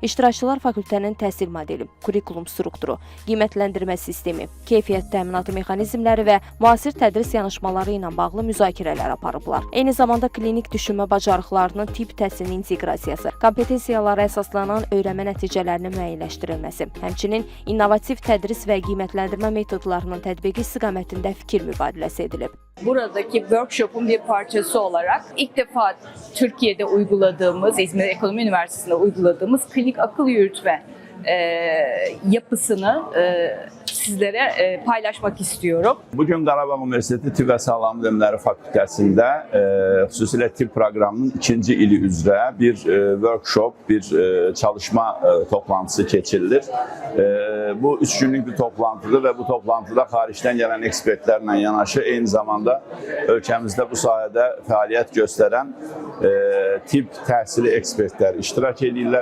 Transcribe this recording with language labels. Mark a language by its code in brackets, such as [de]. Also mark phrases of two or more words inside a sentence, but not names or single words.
[az] İştirakçılar fakültənin təhsil modeli, kurikulum strukturu, qiymətləndirmə sistemi, keyfiyyət təminatı mexanizmləri və müasir tədris yanaşmaları ilə bağlı müzakirələr aparıblar. Eyni zamanda klinik düşünmə bacarıqlarının tibb təhsilinin inteqrasiyası, kompetensiyalara əsaslanan öyrənmə nəticələrinin müəyyənləşdirilməsi, həmçinin innovativ tədris və qiymətləndirmə metodlarının tətbiqi istiqamətində fikir mübadiləsi edilib. [tr] Buradaki workshop'un bir parçası olarak ilk defa Türkiye'de uyguladığımız, İzmir Ekonomi Üniversitesi'nde uyguladığımız klinik akıl yürütme yapısını sizlere paylaşmak istiyorum. [az] Bugün Qarabağ Universiteti Tibb və Sağlamlıq Elmləri Fakültəsində xüsusilə tibb proqramının 2-ci ili üzrə bir workshop, bir çalışma toplantısı keçirilir. Bu 3 günlük bir toplantıdır və bu toplantıda xaricdən gələn ekspertlərlə yanaşı eyni zamanda ölkəmizdə bu sahədə fəaliyyət göstərən tibb təhsili ekspertlər iştirak edirlər.